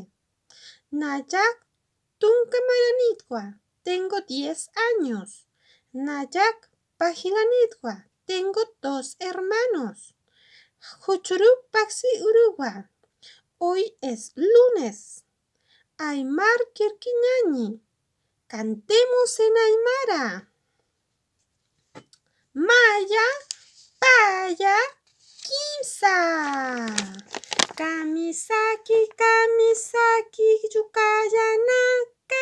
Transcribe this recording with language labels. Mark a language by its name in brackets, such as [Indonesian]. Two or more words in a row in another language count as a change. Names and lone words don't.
[Aymara] Nayak Tunkamaranitwa. [Spanish] Tengo 10 años. [Aymara] Nayak Pajilanitwa. [Spanish] Tengo 2 hermanos. [Aymara] Huchurup Paxi [Spanish] Uruguay. Hoy es lunes. [Aymara] Aymar Kirkiñani. [Spanish] Cantemos en Aymara. [Aymara] Maya, Paya, Kimsa. Kamisaki, Kamisaki, Yukayanaka.